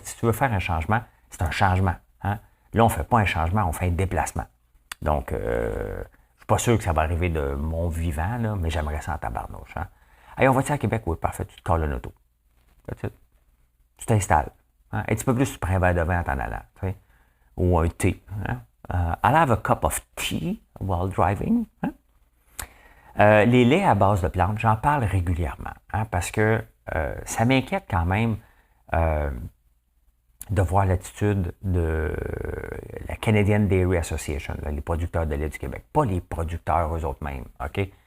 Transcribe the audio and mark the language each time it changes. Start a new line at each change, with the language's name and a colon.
French: Si tu veux faire un changement, c'est un changement. Hein? Là, on ne fait pas un changement, on fait un déplacement. Donc, je ne suis pas sûr que ça va arriver de mon vivant, là, mais j'aimerais ça en tabarnouche. Hein? Allez, on va-tu à Québec? Oui, parfait, tu te colles une auto. Tu t'installes. Hein? Un petit peu plus, tu prends un verre de vin en t'en allant. Tu sais? Ou un thé. Hein?
English: I'll have a cup of tea while driving.
French: Hein? Les laits à base de plantes, j'en parle régulièrement, hein, parce que ça m'inquiète quand même de voir l'attitude de la Canadian Dairy Association, là, les producteurs de lait du Québec, pas les producteurs eux-mêmes, OK?